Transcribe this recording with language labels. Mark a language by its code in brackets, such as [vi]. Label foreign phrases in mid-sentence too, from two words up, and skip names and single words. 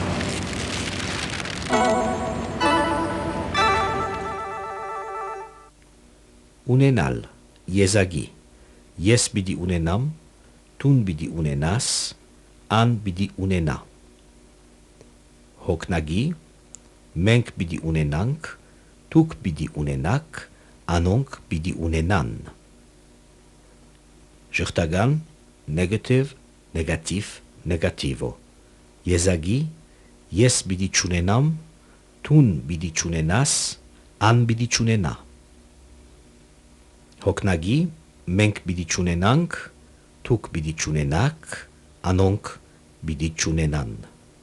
[hy] Ունենալ, եզագի, ես պիտի ունենամ, տուն պիտի ունենաս, ան պիտի ունենա։ Հոգնագի, մենք պիտի ունենանք, դուք պիտի ունենաք, անոնք պիտի ունենան։ Շղթական, [en] negative, negative, negativo։ [hy] Եզագի, ես պիտի չունենամ, տուն պիտի չունենաս, ան պիտի չունենա։ Հոգնագի, մենք պիտի չունենանք, դուք պիտի չունենաք, անոնք պիտի չունենան։